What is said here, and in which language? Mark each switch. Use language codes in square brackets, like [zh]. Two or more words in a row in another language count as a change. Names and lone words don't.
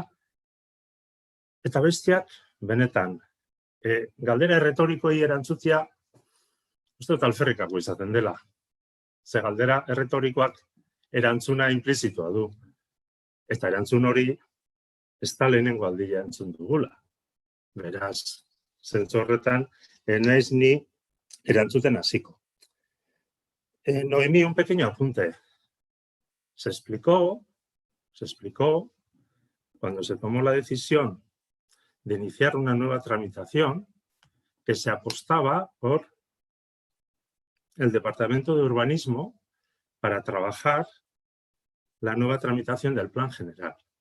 [eu] Eta bestiak, benetan, galdera erretorikoi erantzutia, uste dut alferrikako izaten dela. Ze galdera erretorikoak erantzuna implizitua du. Eta erantzun hori, ez da lehenengo aldia entzun dugula. Beraz, zentzu horretan, naiz ni erantzuten hasiko. [es] Noemí, un pequeño apunte. Se explicó, cuando se tomó la decisión de iniciar una nueva tramitación, que se apostaba por el Departamento de Urbanismo para trabajar la nueva tramitación del Plan General.